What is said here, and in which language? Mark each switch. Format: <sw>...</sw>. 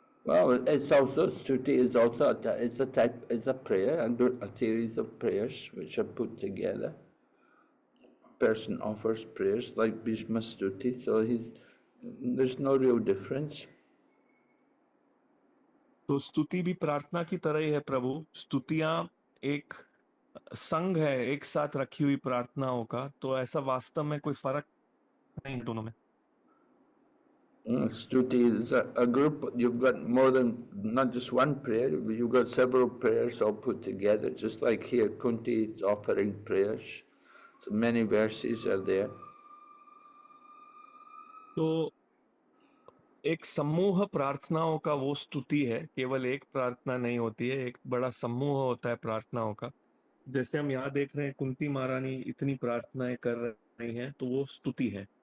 <en>Well, it's also stuti is also it's a prayer, a series of prayers which are put together. A person offers prayers like Bhishma stuti, so there's no real difference.</en> <hi>तो स्तुति भी प्रार्थना की तरह ही है प्रभु। स्तुतियां एक संघ है, एक साथ रखी हुई प्रार्थनाओं का, तो ऐसा वास्तव में कोई फर्क नहीं है दोनों में।</hi> <en>Stuti is a group, you've got more than, not just one prayer, you've got several prayers all put together, just like here Kunti is offering prayers. So many verses are there.</en> <hi>तो एक समूह प्रार्थनाओं का वो स्तुति है, केवल एक प्रार्थना नहीं होती है, एक बड़ा समूह होता है प्रार्थनाओं का। जैसे हम यहाँ देख रहे हैं कुंती महारानी इतनी प्रार्थनाएं कर रही हैं, तो वो स्तुति है।</hi>